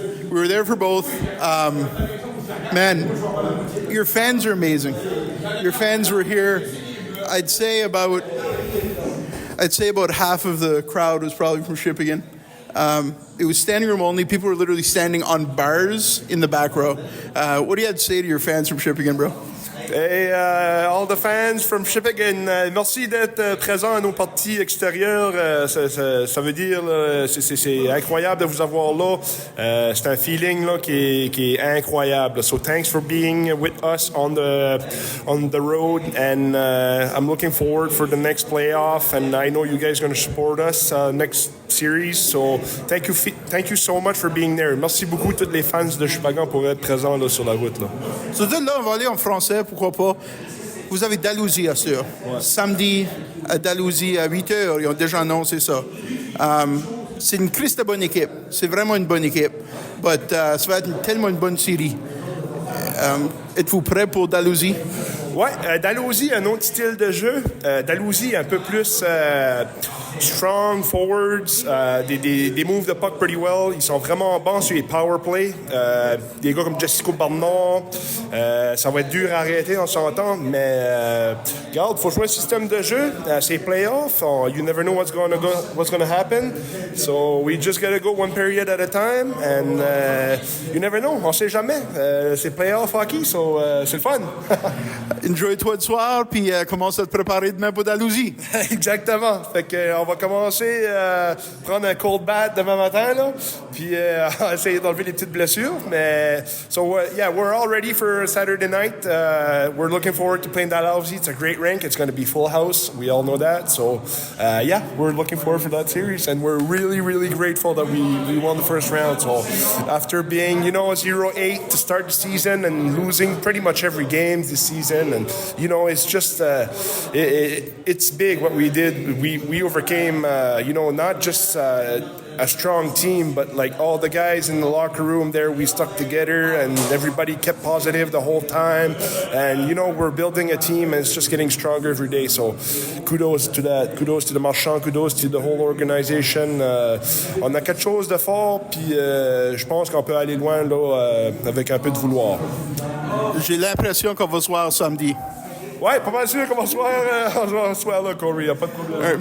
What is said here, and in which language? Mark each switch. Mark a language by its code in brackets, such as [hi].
[en] We were there for both. Man, your fans are amazing. Your fans were here. I'd say about half of the crowd was probably from Shippagan. It was standing room only. People were literally standing on bars in the back row. What do you have to say to your fans from Shippigan, bro? Hey, all the fans from Shippigan, [fr] merci d'être présents à nos parties extérieures. Ça veut dire, c'est incroyable de vous avoir là. C'est un feeling là, qui est incroyable. [en] So thanks for being with us on the road, and I'm looking forward for the next playoff. And I know you guys are going to support us next series. So thank you so much for being there. [fr] Merci beaucoup tous les fans de Shippagan pour être présents là, sur la route là. So là, on va aller en français. Pourquoi pas? Vous avez Dalhousie, sûr. Ouais. Samedi, à Dalhousie, à 8h, ils ont déjà annoncé ça. C'est une Christ de bonne équipe. C'est vraiment une bonne équipe. But, ça va être tellement une bonne série. Êtes-vous prêts pour Dalhousie? Ouais, Dalhousie, un autre style de jeu. Dalhousie, un peu plus [en] strong forwards, [fr] des moves de puck [en] pretty well. [fr] Ils sont vraiment bons sur les power play. Des gars comme Jessico Barnard, ça va être dur à arrêter, on s'entend, mais regarde, faut jouer un système de jeu. C'est playoff. [en] You never know what's gonna happen. So we just gotta go one period at a time, and you never know. [fr] On sait jamais. C'est playoff hockey, so c'est le fun. Enjoy-toi le soir, puis commence à te préparer demain pour Dalhousie. Exactement. Fait que on va commencer prendre un [en] cold bath [fr] demain matin, là, puis essayer d'enlever les petites blessures. [en] Mais so yeah, we're all ready for Saturday night. We're looking forward to playing Dalhousie. It's a great rink. It's going to be full house. We all know that. So yeah, we're looking forward for that series, and we're really, really grateful that we won the first round. So after being 0-8 to start the season and losing pretty much every game this season, and it's just it's big what we did. We overcame not just a strong team, but like all the guys in the locker room there, we stuck together, and everybody kept positive the whole time. And we're building a team, and it's just getting stronger every day. So kudos to that. Kudos to the Marchand. Kudos to the whole organization. [fr] On a quelque chose de fort, puis je pense qu'on peut aller loin là avec un peu de vouloir. J'ai l'impression qu'on va se voir samedi. Ouais, pas mal sûr qu'on va se voir là, Corey. Y a pas de problème.